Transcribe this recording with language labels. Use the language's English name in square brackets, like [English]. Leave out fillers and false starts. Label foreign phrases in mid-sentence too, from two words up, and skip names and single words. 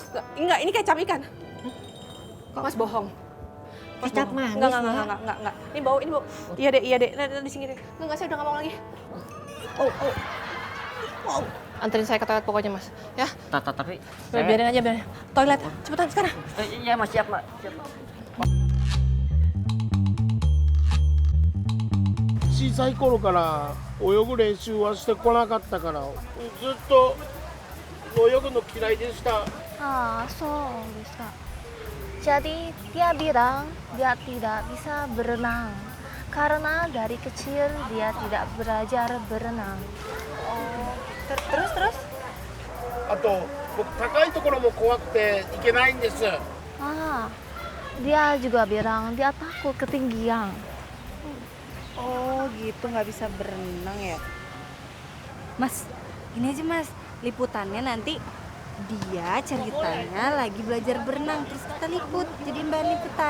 [Indonesian] Enggak, ini kecap ikan. Mas bohong. Mas Kecap bohong. manis, Enggak. Ini bau. Iya deh. Nah, di sini deh. Enggak, saya udah nggak mau lagi. Oh. Anterin saya ke toilet pokoknya, Mas. Ya. Tapi Biarin aja. Toilet. Cepetan sekarang. Iya, Mas, siap, Mak. Siap. [Japanese] 小さい頃から泳ぐ練習はしてこなかったからずっと泳ぐの嫌いでした [Indonesian] So bisa. Jadi dia bilang dia tidak bisa berenang karena dari kecil dia tidak belajar berenang. Terus? [Japanese] あと僕高いところも怖くて行けないんです [Indonesian] Dia juga bilang dia takut ketinggian. Oh gitu, nggak bisa berenang ya? Mas, ini aja Mas, liputannya nanti dia ceritanya lagi belajar berenang, terus kita liput, jadi bahan liputan.